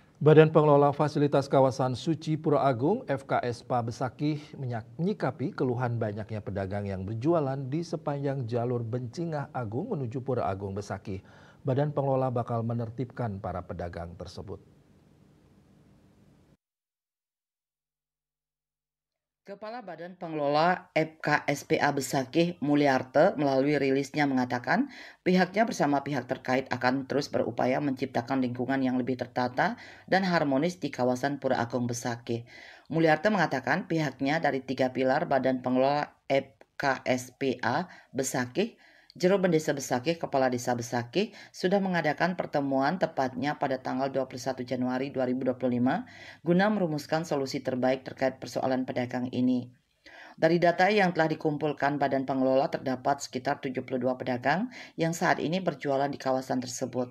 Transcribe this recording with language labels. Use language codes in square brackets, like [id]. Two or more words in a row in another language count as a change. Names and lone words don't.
[id] Badan Pengelola Fasilitas Kawasan Suci Pura Agung (FKSPA) Besakih menyikapi keluhan banyaknya pedagang yang berjualan di sepanjang jalur Bencingah Agung menuju Pura Agung Besakih. Badan Pengelola bakal menertibkan para pedagang tersebut. Kepala Badan Pengelola FKSPA Besakih Mulyarte melalui rilisnya mengatakan pihaknya bersama pihak terkait akan terus berupaya menciptakan lingkungan yang lebih tertata dan harmonis di kawasan Pura Agung Besakih. Mulyarte mengatakan pihaknya dari 3 pilar Badan Pengelola FKSPA Besakih, Jero Desa Besakih, Kepala Desa Besakih sudah mengadakan pertemuan tepatnya pada tanggal 21 Januari 2025 guna merumuskan solusi terbaik terkait persoalan pedagang ini. Dari data yang telah dikumpulkan Badan Pengelola terdapat sekitar 72 pedagang yang saat ini berjualan di kawasan tersebut.